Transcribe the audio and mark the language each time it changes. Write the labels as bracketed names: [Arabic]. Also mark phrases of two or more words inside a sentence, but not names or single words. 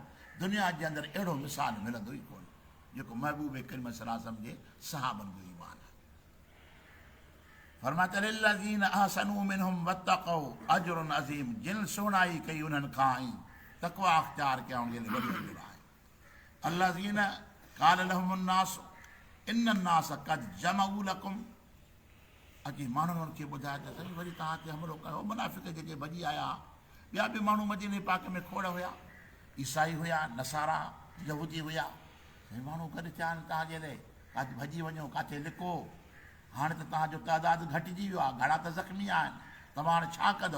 [Sindhi] दुनिया जे अंदरि अहिड़ो मिसाल मिलंदो ई कोन जेको महबूब करीम [Arabic] صلى الله عليه وسلم [Sindhi] जे सहाबनि जो ईमान आहे। फरमाता [Arabic] للذين أحسنوا منهم واتقوا أجر عظيم, [Sindhi] जिन सुहिणाई कई उन्हनि खां ऐं तक़वा अख़्तियार कया उनजे लाइ वॾो अजर आहे। [Arabic] الذين قال لهم الناس إن الناس قد جمعوا لكم, [Sindhi] अची माण्हुनि खे ॿुधाए त साईं वरी तव्हांखे हमिलो कयो। मुनाफ़िक़ जेके भॼी आया, ॿिया बि माण्हू मदीने पाक में खोड़ हुया, ईसाई हुया, नसारा यहूदी हुया, साईं माण्हू गॾु थिया आहिनि तव्हांजे लाइ, काथे भॼी वञो, काथे लिको। हाणे त तव्हांजो तइदादु घटिजी वियो आहे, घणा त ज़ख़्मी आहिनि, तव्हां हाणे छा कंदव?